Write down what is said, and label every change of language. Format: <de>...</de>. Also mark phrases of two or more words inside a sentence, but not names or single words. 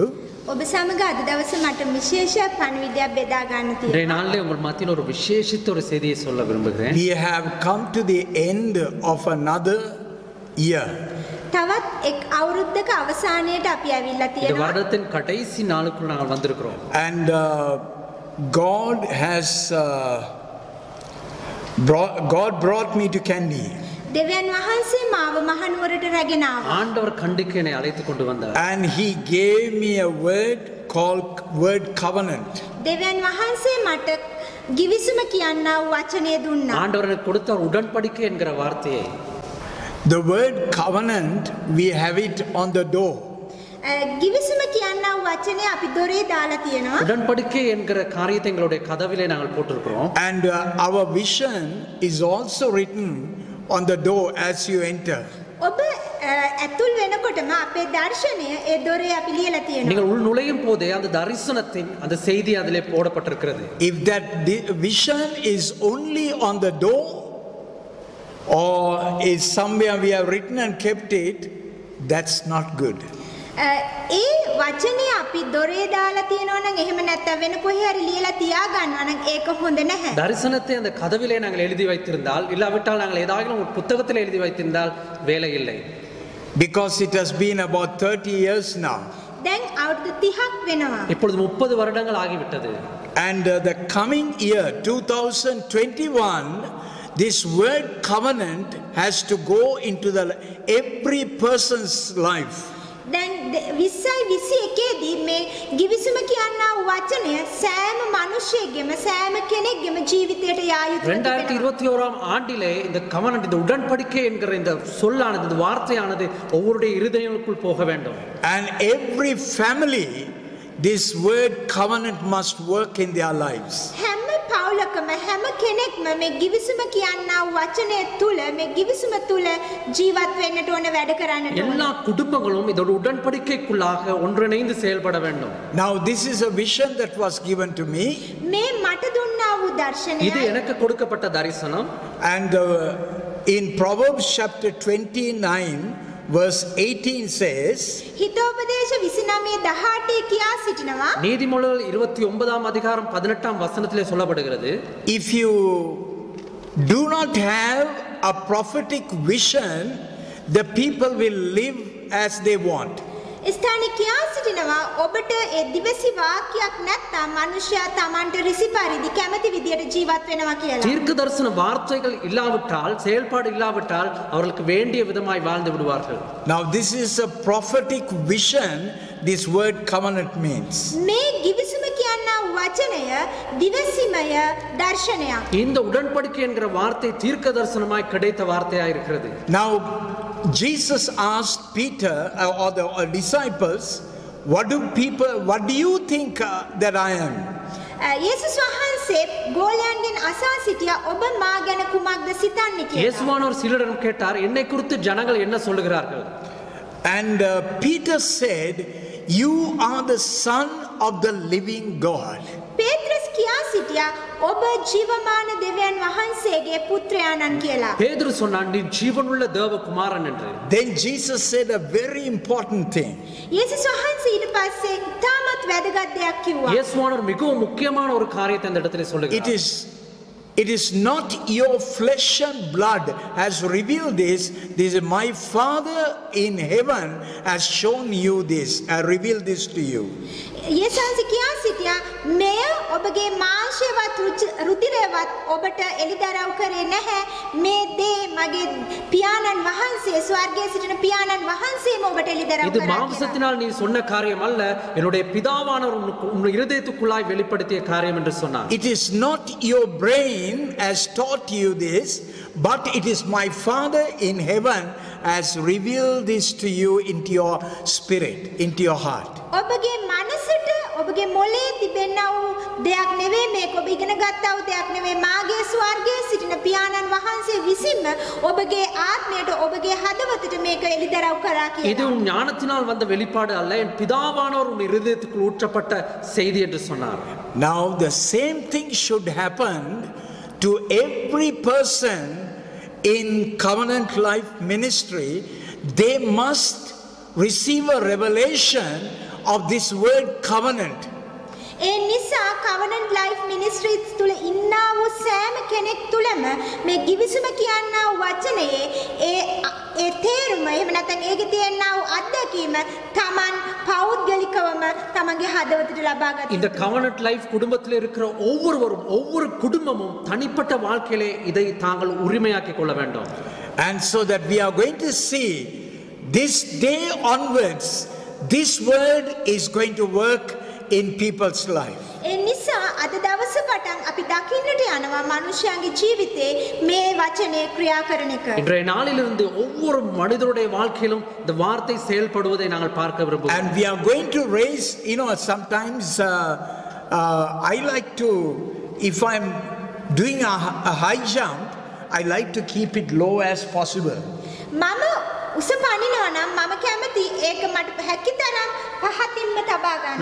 <si>ඔබ සමග අද දවසේ මට විශේෂ පණිවිඩයක් බෙදා ගන්න තියෙනවා.</si> <ta>இன்றைய நாளிலே உங்கள் மத்தியில் ஒரு விசேஷித்த ஒரு செய்தியை சொல்ல விரும்புகிறேன்.</ta> <en>We have come to the end of another year.</en> <si>තවත් එක් අවුරුද්දක අවසානයට අපි ඇවිල්ලා</si> <ta>இந்த</ta> <si>තියෙනවා.</si> <ta>வருடத்தின் கடைசி நாளுக்குள் நாங்கள் வந்திருக்கிறோம்.</ta> <en>And God has God brought me to Kandy.</en> <si>දෙවියන් වහන්සේ මාව මහනුවරට රැගෙන ආවා.</si> <ta>ஆண்டவர் கண்டிக்கு என்னை அழைத்து கொண்டு வந்தார்.</ta> <en>And he gave me a word called word covenant.</en> <si>දෙවියන් වහන්සේ මට ගිවිසුම කියනා වූ වචනය දුන්නා.</si> <ta>ஆண்டவர் எனக்கு கொடுத்த ஒரு உடன்படிக்கை என்கிற வார்த்தையை.</ta> <en>The word covenant, we have it on the door.</en> <si>ගිවිසුම කියනා වූ වචනය අපි දොරේ දාලා තියෙනවා.</si> <ta>உடன்படிக்கை என்கிற காரியத்தை எங்களுடைய கதவிலே நாங்கள் போட்டிருக்கிறோம்.</ta> <en>And our vision is also written on the door as you enter.</en> <si>ඔබ ඇතුල් වෙනකොටම අපේ දර්ශනය ඒ දොරේ අපි ලියලා තියෙනවා.</si> <ta>நீங்கள் உள் நுழையும் போதே அந்த தரிசனத்தின் அந்த செய்தி அதிலே போடப்பட்டிருக்கிறது.</ta> <en>If that vision is only on the door or is somewhere we have written and kept it, that's not good.</en> <si>ඒ වචනේ අපි දොරේ දාලා තියෙනවා නම් එහෙම නැත්නම් වෙන කොහේ හරි ලියලා තියා ගන්නවා නම් ඒක හොඳ නැහැ.</si> <ta>தரிசனத்தை அந்த கதவிலே நாங்கள் எழுதி வைத்திருந்தால் இல்லாவிட்டால் நாங்கள் ஏதாவது ஒரு புத்தகத்தில் எழுதி வைத்திருந்தால் வேலை இல்லை.</ta> <en>Because it has been about 30 years now.</en> <si>දැන් අවුරුදු 30ක් වෙනවා.</si> <ta>இப்பொழுது 30 வருடங்கள் ஆகிவிட்டது.</ta> <en>And the coming year 2021, this word covenant has to go into every person's life.</en> <si>දැන් 2021 දී මේ ගිවිසුම කියනා වූ වචනය සෑම මිනිසෙකගෙම සෑම කෙනෙක්ගෙම ජීවිතයට යා යුතුයි.</si> <ta>2021 ஆண்டிலே இந்த கவனன்ட் இந்த உடன்படிக்கை என்கிற இந்த சொல்லானது இந்த வார்த்தையானது ஒவ்வொருடைய இருதயங்களுக்குள் போக வேண்டும்.</ta> <en>And every family, this word covenant must work in their lives.</en> <si>හැම පවුලකම හැම කෙනෙක්ම මේ ගිවිසුම කියනා වූ වචනය තුල මේ ගිවිසුම තුල ජීවත් වෙන්නට ඕන වැඩ කරන්නට ඕන.</si> <ta>எல்லா குடும்பங்களும் இதோட உடன்படிக்கைக்குள்ளாக ஒன்றிணைந்து செயல்பட வேண்டும்.</ta> <en>Now this is a vision that was given to me.</en> <si>මේ මට දුන්නා වූ දර්ශනය.</si> <ta>இது எனக்கு கொடுக்கப்பட்ட தரிசனம்.</ta> <en>And in Proverbs chapter 29 verse 18 says,</en> <si>හිතෝපදේශ 29:18 කියා සිටිනවා.</si> <ta>நீதிமொழிகள் 29ஆம் அதிகாரம் 18ஆம் வசனத்திலே சொல்லப்படுகிறது.</ta> <en>if you do not have a prophetic vision, the people will live as they want.</en> <si>ස්ථානික කියා සිටිනවා ඔබට ඒ දිවසි වාක්‍යයක් නැත්නම් මිනිසයා Tamanට රිසි පරිදි කැමති විදියට ජීවත් වෙනවා කියලා.</si> <ta>தீர்க்க தரிசன வார்த்தைகள் இல்லாவிட்டால் செயல்பாடு இல்லாவிட்டால் அவர்களுக்கு வேண்டிய விதமாய் வாழ்ந்து விடுவார்கள்.</ta> <en>Now this is a prophetic vision this word covenant means.</en> <si>මේ ගිවිසුම කියනා වචනය දිවසිමය දර්ශනයක්.</si> <ta>இந்த உடன்படிக்கை என்கிற வார்த்தை தீர்க்க தரிசனமாய் கிடைத்த வார்த்தையாய் இருக்கிறது.</ta> <en>Now Jesus asked Peter or the disciples, what do you think that I am?</en> <si>යේසුස් වහන්සේ ගෝලයන්ගෙන් අසා සිටියා ඔබ මා ගැන කුමක්ද සිතන්නේ කියලා.</si> <ta>இயேசுவானவர் சிலரிடம் கேட்டார், என்னை குறித்து ஜனங்கள் என்ன சொல்லுகிறார்கள்?</ta> <en>And Peter said, you are the son of the living God.</en> <si>පේත්‍රස් කියා සිටියා ඔබ ජීවමාන දෙවියන් වහන්සේගේ පුත්‍රයාණන් කියලා.</si> <ta>பேதுரு சொன்னான் நீ ஜீவனுள்ள தேவ குமாரன் என்று.</ta> <en>Then Jesus said a very important thing.</en> <si>යේසුස් වහන්සේ ඊට පස්සේ තාමත් වැදගත් දෙයක් කිව්වා.</si> <ta>இயேசுவானவர் மிகவும் முக்கியமான ஒரு காரியத்தை இந்த இடத்துல சொல்லுகிறார்.</ta> <en>It is not your flesh and blood has revealed this. This is my Father in heaven has shown you this, revealed this to you.</en> <si>යේසුස් කියා සිටියා මෙය ඔබගේ මාංශයවත් රුධිරයවත් ඔබට එළිදරව් කරේ නැහැ. මේ දේ මගේ පියාණන් වහන්සේ ස්වර්ගයේ සිටින පියාණන් වහන්සේම ඔබට එළිදරව්</si> <ta>இது</ta> <si>කරා.</si> <ta>மாம்சத்தினால் நீ சொன்ன காரியம் அல்ல, என்னுடைய பிதாவானவர் உன் இருதயத்துக்குள்ளாய் வெளிப்படுத்திய காரியம் என்று சொன்னார்.</ta> <en>It is not your brain has taught you this, but it is my Father in heaven has revealed this to you into your spirit, into your heart.</en> <si>ඔබගේ මනසට ඔබගේ මොලේ තිබෙනා වූ දෙයක් නෙවෙයි මේක ඔබ ඉගෙන ගත්තා වූ දෙයක් නෙවෙයි මාගේ ස්වර්ගයේ සිටින පියාණන් වහන්සේ විසින්ම ඔබගේ ආත්මයට ඔබගේ හදවතට මේක එළිදරව් කරා</si> <ta>இது</ta> <si>කියලා.</si> <ta>உன் ஞானத்தினால் வந்த வெளிப்பாடு அல்ல, என் பிதாவானவர் உன் இருதயத்துக்குள் ஊற்றப்பட்ட செய்தி என்று சொன்னார்.</ta> <en>Now the same thing should happen to every person in Covenant Life Ministry. They must receive a revelation of this word covenant.</en> <si>ඒ නිසා Covenant Life Ministries තුල ඉන්නා වූ සෑම කෙනෙක් තුලම මේ givisuma කියනා වචනේ ඒ තේරුම එහෙම නැත්නම් ඒකේ තියෙනා වූ අත්දැකීම Taman පෞද්ගලිකවම තමන්ගේ හදවතට ලබා ගන්න.</si> <ta>இந்த கவர்னட் லைஃப் குடும்பத்தில் இருக்கிற ஒவ்வொருவரும் ஒவ்வொரு குடும்பமும் தனிப்பட்ட வாழ்க்கையிலே இதை தாங்கள் உரிமையாக்கி கொள்ள வேண்டும்.</ta> <en>And so that we are going to see this day onwards, this word is going to work in people's life.</en> <si>ඒ නිසා අද දවස පටන් අපි දකින්නට යනවා මනුෂ්‍යයන්ගේ ජීවිතේ මේ වචනේ ක්‍රියා කරන එක.</si> <ta>இன்றைய நாளிலிருந்து ஒவ்வொரு மனிதருடைய வாழ்க்கையிலும் இந்த வார்த்தை செயல்படுவதை நாங்கள் பார்க்க விரும்புகிறோம்.</ta> <en>And we are going to raise, sometimes I like to, if I'm doing a high jump, I like to keep it low as possible.</en> <si>මම උස පනිනවා නම් මම කැමති ඒක මට හැකිතරම් පහතින්ම තබා ගන්න.</si>